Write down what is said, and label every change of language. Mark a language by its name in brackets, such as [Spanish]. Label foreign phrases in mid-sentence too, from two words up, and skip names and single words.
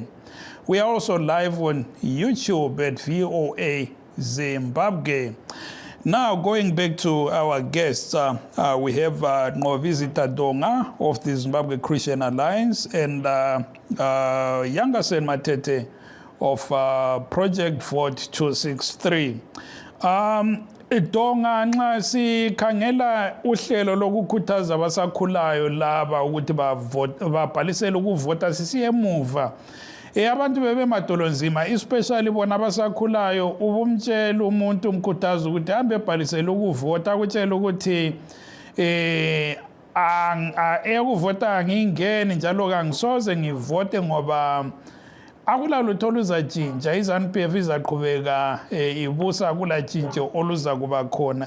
[English] We are also live on YouTube at VOA Zimbabwe. Now, going back to our guests, we have Nqobizita Donga of the Zimbabwe Christian Alliance and Yangasen Matete of Project Vote 263. [North Ndebele] Donga nxa sikhangela uhlelo lokukhuthaza abasakhulayo laba ukuthi babhalisele ukuvota sisiye emuva. Abantu bebemadolonzima especially bona abasakhulayo ubumtshela umuntu umkhuthaza ukuthi hambe ebhalisele ukuvota akutshela ukuthi ukuvota angingeni njalo kangisoze ngivote ngoba akulalutho oluzatshintsha iZANU-PF izaqhubeka ibusa kulatshintsho oluza kuba khona.